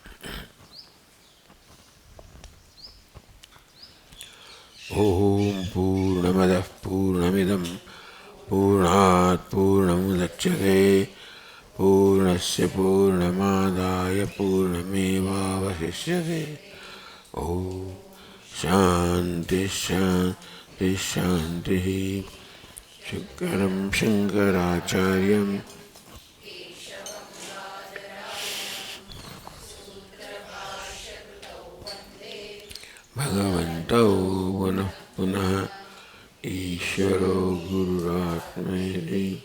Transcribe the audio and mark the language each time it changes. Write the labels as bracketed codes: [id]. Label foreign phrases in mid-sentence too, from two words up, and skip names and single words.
[sa] ઓમ પૂર્ણમદ પૂર્ણમિદમ પૂર્ણાત પૂર્ણમુદચ્યતે પૂર્ણસ્ય પૂર્ણમાદાય પૂર્ણમેવાવશિષ્યતે. ઓમ શાંતિ શાંતિ शान्तिः शङ्करं शङ्कराचार्यं भगवन्तौ पुनः पुनः ईश्वरो गुरुरात्मेति